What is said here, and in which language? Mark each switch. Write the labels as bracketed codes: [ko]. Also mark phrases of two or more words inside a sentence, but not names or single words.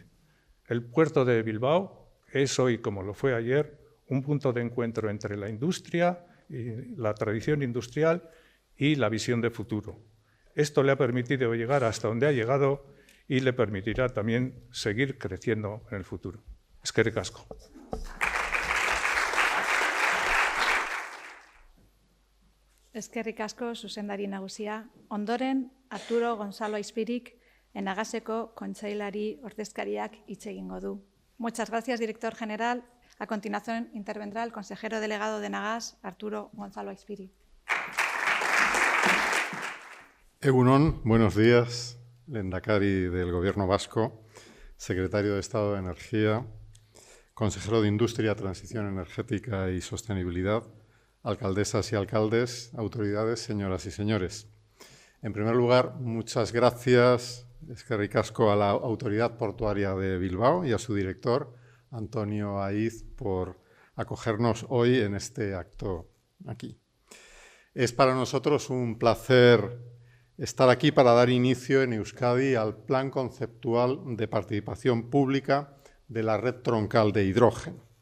[es] El puerto de Bilbao es hoy, como lo fue ayer, un punto de encuentro entre la industria, y la tradición industrial y la visión de futuro. Esto le ha permitido llegar hasta donde ha llegado y le permitirá también seguir creciendo en el futuro. [eu] Eskerrik asko. Eskerrik asko zuzendari nagusia. Ondoren, Arturo Gonzalo Aizpirik, Enagaseko kontseilari ordezkariak hitz egingo du. [es] Muchas gracias, director general. A continuación intervendrá el consejero delegado de Enagas, Arturo Gonzalo Aizpirik. Egunon, buenos días, lehendakari del Gobierno vasco, secretario de Estado de Energía, consejero de Industria, Transición Energética y Sostenibilidad, alcaldesas y alcaldes, autoridades, señoras y señores. En primer lugar, muchas gracias, [eu] eskerrik asko, [es] a la Autoridad Portuaria de Bilbao y a su director, Antonio Aiz, por acogernos hoy en este acto aquí. Es para nosotros un placer estar aquí para dar inicio en Euskadi al Plan Conceptual de Participación Pública de la Red Troncal de Hidrógeno.